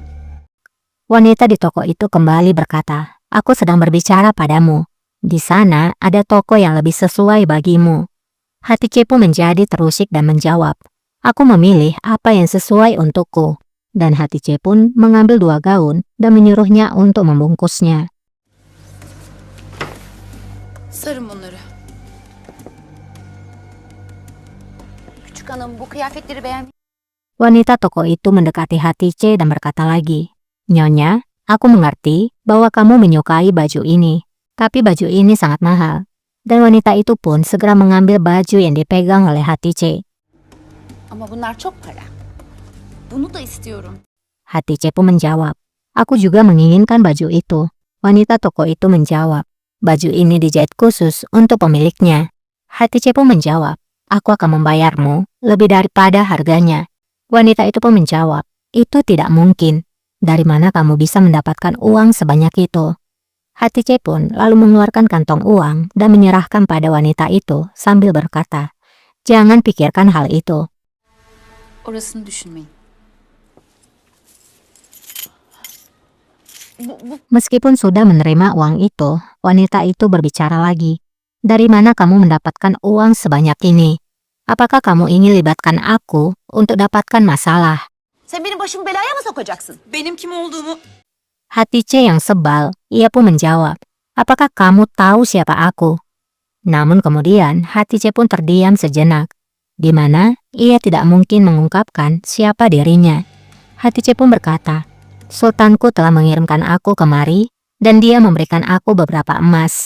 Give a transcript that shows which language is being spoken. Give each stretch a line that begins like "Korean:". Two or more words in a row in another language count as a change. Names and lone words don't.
Indonesian: Wanita di toko itu kembali berkata, aku sedang berbicara padamu. Di sana ada toko yang lebih sesuai bagimu. Hatice pun menjadi terusik dan menjawab, aku memilih apa yang sesuai untukku. Dan Hatice pun mengambil 2 gaun dan menyuruhnya untuk membungkusnya.
Turkish: Sarın bunları. Küçük hanım bu kıyafetleri beğenmiş.
Indonesian: Wanita toko itu mendekati Hatice dan berkata lagi, Nyonya, aku mengerti bahwa kamu menyukai baju ini. Tapi baju ini sangat mahal. Dan wanita itu pun segera mengambil baju yang dipegang oleh Hatice.
Turkish: Ama bunlar çok para. Bunu da istiyorum.
Indonesian: Hatice pun menjawab, aku juga menginginkan baju itu. Wanita toko itu menjawab, baju ini dijahit khusus untuk pemiliknya. Hatice pun menjawab, aku akan membayarmu lebih daripada harganya. Wanita itu pun menjawab, itu tidak mungkin. Dari mana kamu bisa mendapatkan uang sebanyak itu? Hatice pun lalu mengeluarkan kantong uang dan menyerahkan pada wanita itu sambil berkata, jangan pikirkan hal itu.
Turkish: Orasını düşünmeyin.
Indonesian: Meskipun sudah menerima uang itu, wanita itu berbicara lagi. Dari mana kamu mendapatkan uang sebanyak ini? Apakah kamu ingin libatkan aku untuk dapatkan masalah?
Turkish: Sen benim başımı belaya mı sokacaksın? Benim kim olduğumu...
Indonesian: Hatice yang sebal, ia pun menjawab, apakah kamu tahu siapa aku? Namun kemudian Hatice pun terdiam sejenak, di mana ia tidak mungkin mengungkapkan siapa dirinya. Hatice pun berkata, Sultanku telah mengirimkan aku kemari dan dia memberikan aku beberapa emas.